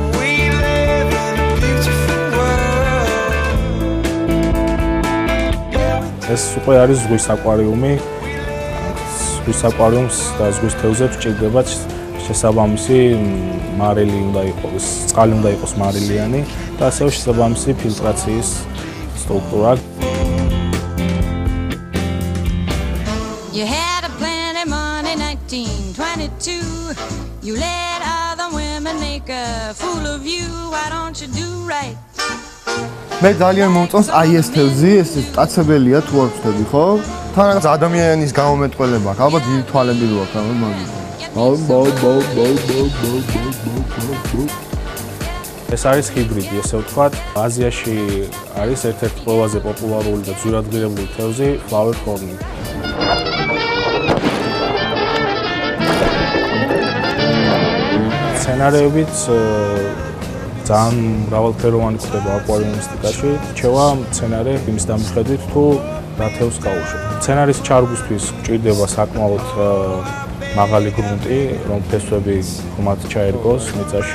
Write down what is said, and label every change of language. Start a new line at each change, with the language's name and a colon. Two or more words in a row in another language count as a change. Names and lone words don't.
Georgian: ეს უკვე არის ზღვის აკვარიუმი. ზღვის აკვარიუმს და ზღვის თევზებს ჭირდებათ შესაბამისი მარილი უნდა იყოს, წყალი უნდა იყოს მარილიანი და ასევე შესაბამისი ფილტრაციის სტრუქტურა.
English: You had a plenty money 1922. You let other women make a fool of you. Why don't you do right?
Georgian: მე ძალიან მომწონს აი ეს თევზი, ეს მტაცებელია თუ არ ვწდები, ხო? თან ადამიანის გამომეტყველება აქვს, ალბათ დიდი თვალები რო აქვს, ამან მაგის. ეს არის ჰიბრიდი, ესე ვთქვათ. აზიაში არის ერთ-ერთი ყველაზე პოპულარული და ძვირადღირებული თევზი
English: flower corn.
Georgian: სცენარეებით ძალიან მრავალფეროვანი ხდება აკვარიუმისტიკაში. რჩევა მცენარე იმის დამხედვით თუ რა თევზს გაუშვებთ. მცენარის ჩარგვისთვის გჭირდება საკმაოდ მაღალი გრუნტი, რომ ფესვები ხუმად ჩაერგოს მიწაში.